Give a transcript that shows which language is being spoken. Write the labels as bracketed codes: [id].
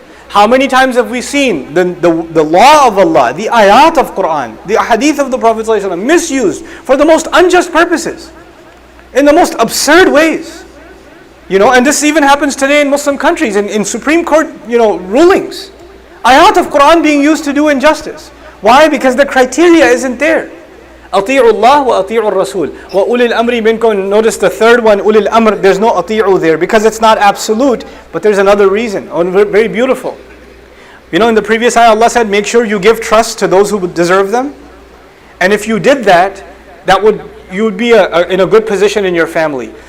[en] How many times have we seen the law of Allah, the ayat of Quran, the hadith of the Prophet ﷺ misused for the most unjust purposes, in the most absurd ways? And this even happens today in Muslim countries, in Supreme Court, rulings. Ayat of Quran being used to do injustice. Why? Because the criteria isn't there. [ar] أطيعوا الله وأطيعوا الرسول وأولي الأمر منكم. [en] Notice the third one, أولي الأمر, there's no أطيعوا there because it's not absolute, but there's another reason, very beautiful. In the previous ayah Allah said, make sure you give trust to those who deserve them. And if you did that, you would be in a good position in your family.